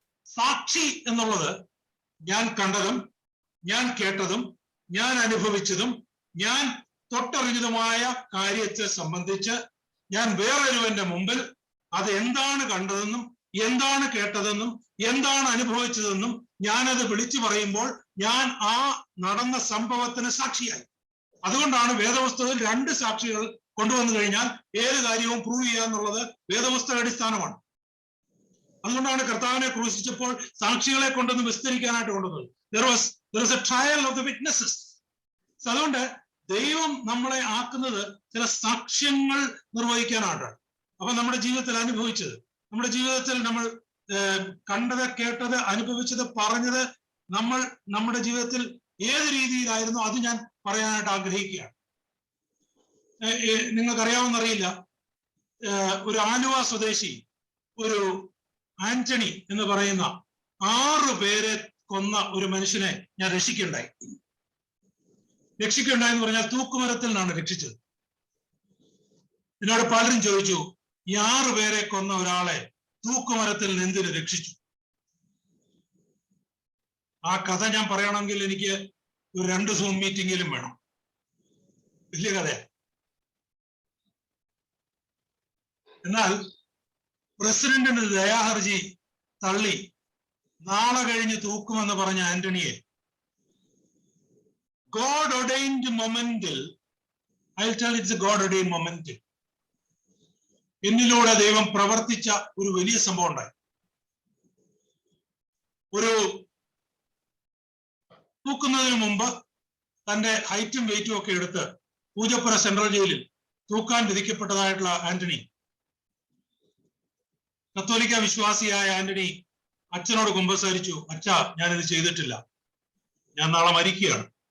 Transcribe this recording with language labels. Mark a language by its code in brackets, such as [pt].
[ml] സാക്ഷി എന്നുള്ളത് ഞാൻ കണ്ടതും ഞാൻ കേട്ടതും ഞാൻ അനുഭവിച്ചതും ഞാൻ തൊട്ടറിഞ്ഞതുമായ കാര്യത്തെ സംബന്ധിച്ച് ഞാൻ വേറൊരുവന്റെ മുമ്പിൽ അത് എന്താണ് കണ്ടതെന്നും എന്താണ് കേട്ടതെന്നും എന്താണ് അനുഭവിച്ചതെന്നും ഞാനത് വിളിച്ചു പറയുമ്പോൾ ഞാൻ ആ നടന്ന സംഭവത്തിന് സാക്ഷിയായി. അതുകൊണ്ടാണ് വേദപുസ്തകത്തിൽ 2 സാക്ഷികൾ കൊണ്ടുവന്നു കഴിഞ്ഞാൽ ഏത് കാര്യവും പ്രൂവ് ചെയ്യുക എന്നുള്ളത് വേദപുസ്തക അടിസ്ഥാനമാണ്. അതുകൊണ്ടാണ് കർത്താവിനെ ക്രൂശിച്ചപ്പോൾ സാക്ഷികളെ കൊണ്ടൊന്ന് വിസ്തരിക്കാനായിട്ട് കൊണ്ടുവന്നത്. [en] There is a trial of the witnesses. [ml] അതുകൊണ്ട് ദൈവം നമ്മളെ ആക്കുന്നത് ചില സാക്ഷ്യങ്ങൾ നിർവഹിക്കാനാണ്. അപ്പൊ നമ്മുടെ ജീവിതത്തിൽ അനുഭവിച്ചത്, നമ്മുടെ ജീവിതത്തിൽ നമ്മൾ കണ്ടത്, കേട്ടത്, അനുഭവിച്ചത്, പറഞ്ഞത് നമ്മുടെ ജീവിതത്തിൽ ഏത് രീതിയിലായിരുന്നു അത് ഞാൻ പറയാനായിട്ട് ആഗ്രഹിക്കുകയാണ്. നിങ്ങൾക്കറിയാവുന്നറിയില്ല, ഒരു ആലുവ സ്വദേശി ഒരു ആന്റണി എന്ന് പറയുന്ന 6 പേരെ കൊന്ന ഒരു മനുഷ്യനെ ഞാൻ രക്ഷിക്കുകയുണ്ടായി എന്ന് പറഞ്ഞാൽ തൂക്കുമരത്തിൽ നിന്നാണ് രക്ഷിച്ചത്. എന്നോട് പലരും ചോദിച്ചു, ഈ 6 പേരെ കൊന്ന ഒരാളെ തൂക്കുമരത്തിൽ നിന്ന് എന്തിനു രക്ഷിച്ചു? ആ കഥ ഞാൻ പറയണമെങ്കിൽ എനിക്ക് ഒരു 2 സൂം മീറ്റിംഗിലും വേണം. വലിയ കഥയാ. എന്നാൽ പ്രസിഡന്റിന് ദയാഹർജി തള്ളി നാളെ കഴിഞ്ഞ് തൂക്കുമെന്ന് പറഞ്ഞ ആന്റണിയെ [en] God ordained momental, I'll tell it's a God ordained momental. [ml] എന്നിലൂടെ ദൈവം പ്രവർത്തിച്ച ഒരു വലിയ സംഭവം ഉണ്ടായി. ഒരു തൂക്കുന്നതിന് മുമ്പ് തന്റെ ഹൈറ്റും വെയിറ്റും ഒക്കെ എടുത്ത് പൂജപ്പുര സെൻട്രൽ ജയിലിൽ തൂക്കാൻ വിധിക്കപ്പെട്ടതായിട്ടുള്ള ആന്റണി, കത്തോലിക്ക വിശ്വാസിയായ ആന്റണി അച്ഛനോട് കുമ്പസാരിച്ചു, അച്ഛാ ഞാനിത് ചെയ്തിട്ടില്ല, ഞാൻ നാളെ മരിക്കുകയാണ്.